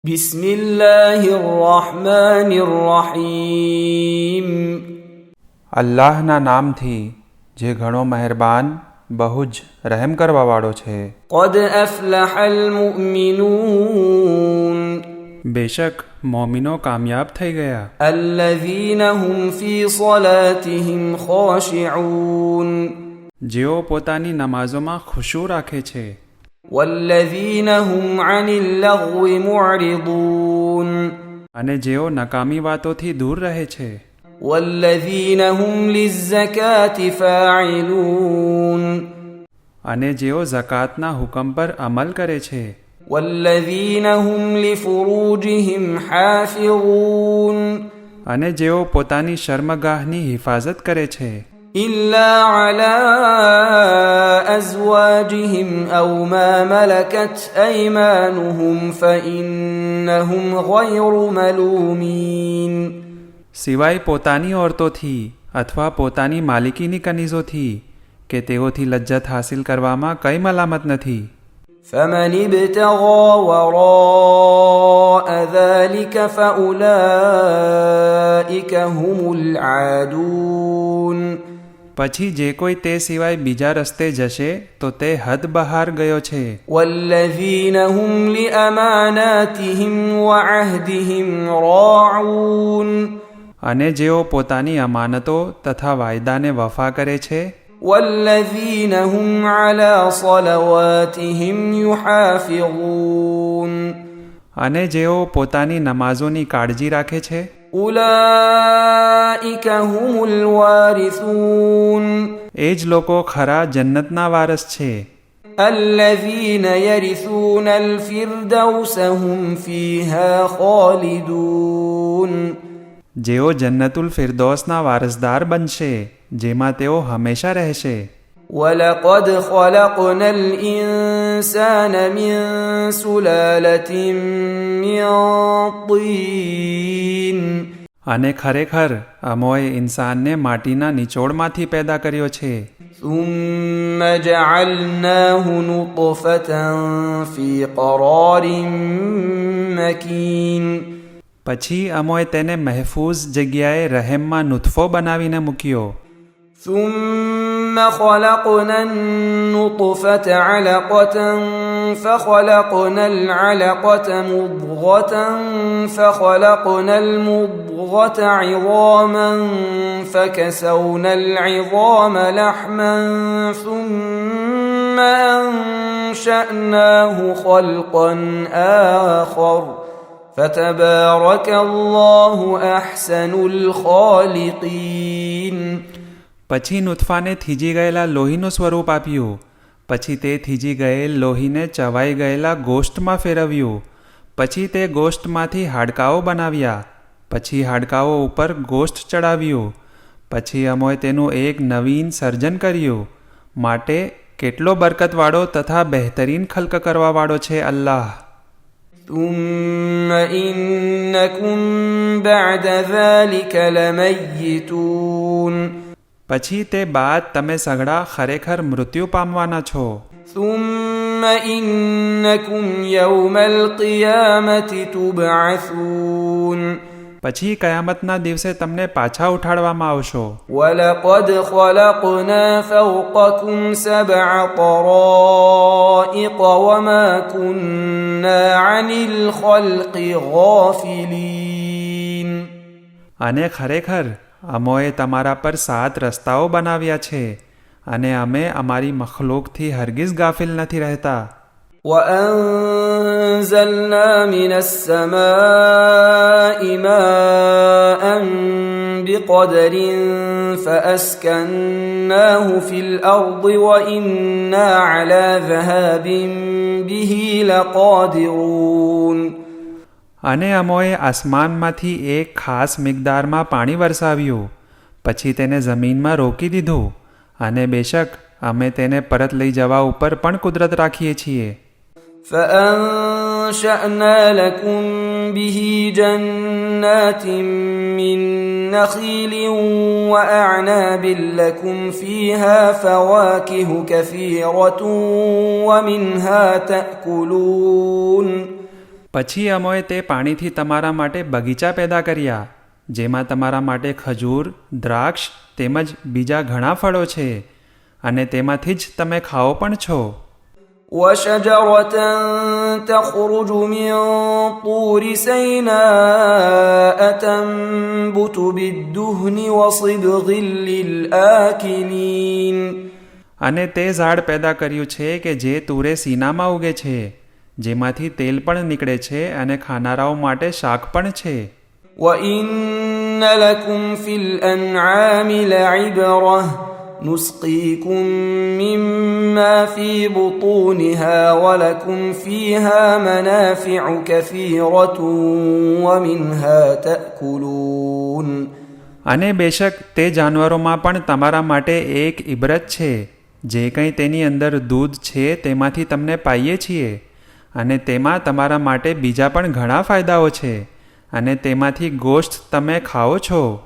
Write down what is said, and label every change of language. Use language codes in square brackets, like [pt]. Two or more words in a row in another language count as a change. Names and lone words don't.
[ar] بسم الله الرحمن الرحيم [gu] અલ્લાહના નામથી જે ઘણો મહેરબાન બહુ જ રહેમ કરવાવાળો છે. [ar] قد أفلح المؤمنون [gu] બેશક મોમિનો કામયાબ થઈ ગયા, [ar] الذين هم في صلاتهم خاشعون [gu] જેઓ પોતાની નમાઝોમાં ખુશૂ રાખે છે, [ar] والذين هم عن اللغو معرضون [gu] અને જેઓ નકામી વાતોથી દૂર રહે છે, [ar] والذين هم للزكاة فاعلون [gu] અને જેઓ ઝકાતના હુકમ પર અમલ કરે છે, [ar] والذين هم لفروجهم حافظون [gu] અને જેઓ પોતાની શર્મગાહની હિફાજત કરે છે, [ar] إلا على أزواجهم أو ما ملكت أيمانهم فإنهم غير ملومين [gu] સિવાય પોતાની ઓરતોથી અથવા પોતાની માલિકીની કનીઝોથી કે તેઓથી લજ્જત હાસિલ કરવામાં કંઈ મલામત નથી. [ar] فمن ابتغى وراء ذلك فأولئك هم العادون [gu] પછી જે કોઈ તે સિવાય બીજા રસ્તે જશે તો તે હદ બહાર ગયો છે. [ar] والذين هم لأماناتهم وعهدهم راعون [gu] અને જેઓ પોતાની અમાનતો તથા વાયદાને વફા કરે છે, [ar] والذين هم على صلواتهم يحافظون [gu] અને જેઓ પોતાની નમાઝોની કાળજી રાખે છે, [ar] أولئك هم الوارثون [gu] એ જ લોકો ખરા જન્નતના વારસ છે, [ar] الذين يرثون الفردوس هم فيها خالدون [gu] જેઓ જન્નતુલ ફિરદૌસના વારસદાર બનશે, જેમાં તેઓ હંમેશા રહેશે. [ar] ولقد خلقنا الإنسان من سلالة من طين [gu] અને ખરેખર અમોએ ઇન્સાનને માટીના નિચોડમાંથી પેદા કર્યો છે, [ar] ثم جعلناه نطفة في قرار مكين [gu] પછી અમોએ તેને મહેફૂઝ જગ્યાએ રહેમમાં નુતફો બનાવીને મૂક્યો. [ar] ثم خلقنا النطفة علقة فخلقنا العلقة مضغة فخلقنا المضغة عظاما فكسونا العظام لحما ثم أنشأناه خلقا آخر فتبارك الله أحسن الخالقين [gu] પછી નુતફાને થીજી ગયેલા લોહીનું સ્વરૂપ આપ્યું, પછી તે થીજી ગયેલ લોહીને ચવાઈ ગયેલા ગોશ્તમાં ફેરવ્યું, પછી તે ગોશ્તમાંથી હાડકાઓ બનાવ્યા, પછી હાડકાઓ ઉપર ગોશ્ત ચડાવ્યું, પછી અમોએ તેનું એક નવીન સર્જન કર્યું. માટે કેટલો બરકતવાળો તથા બહેતરીન ખલ્ક કરવાવાળો છે અલ્લાહ. [ar] ثم إنكم بعد ذلك لميتون [gu] પછી તે બાદ તમે સઘળા ખરેખર મૃત્યુ પામવાના છો. [ar] ثم إنكم يوم القيامة تبعثون [gu] પછી કયામતના દિવસે તમને પાછા ઉઠાડવામાં આવશો. [ar] ولقد خلقنا فوقكم 7 طرائق وما كنا عن الخلق غافلين [gu] અને ખરેખર અમોએ તમારા પર 7 રસ્તાઓ બનાવ્યા છે, અને અમે અમારી મખલૂકથી હરગિઝ ગાફિલ નથી રહેતા. [ar] وأنزلنا من السماء ماء بقدر فأسكناه في الأرض وإنا على ذهاب به لقادرون [gu] અને અમોએ આસમાનમાંથી એક ખાસ મિકદારમાં પાણી વરસાવ્યું, પછી તેને જમીનમાં રોકી દીધું, અને બેશક અમે તેને પરત લઈ જવા ઉપર પણ કુદરત રાખીએ છીએ. [ar] فأنشأنا لكم به جنات من نخيل وأعناب لكم فيها فواكه كثيرة ومنها تأكلون [gu] પછી અમોએ તે પાણીથી તમારા માટે બગીચા પેદા કર્યા, જેમાં તમારા માટે ખજૂર, દ્રાક્ષ તેમજ બીજા ઘણા ફળો છે, અને તેમાંથી જ તમે ખાઓ પણ છો. [ar] وشجرة تخرج من طور سيناء تنبت بالدهن وصبغ للآكلين. [gu] અને તે ઝાડ પેદા કર્યું છે કે જે તુરે સીનામાં ઉગે છે, જેમાંથી તેલ પણ નીકળે છે અને ખાનારાઓ માટે શાક પણ છે. [ar] وإن لكم في الأنعام لعبرة نسقيكم مما في بطونها ولكم فيها منافع كثيرة ومنها تأكلون. [gu] અને બેશક તે જાનવરોમાં પણ તમારા માટે એક ઇબરત છે. જે કંઈ તેની અંદર દૂધ છે તેમાંથી તમને પાઈએ છીએ, અને તેમાં તમારા માટે બીજા પણ ઘણા ફાયદાઓ છે, અને તેમાંથી ગોશ્ત તમે ખાઓ છો.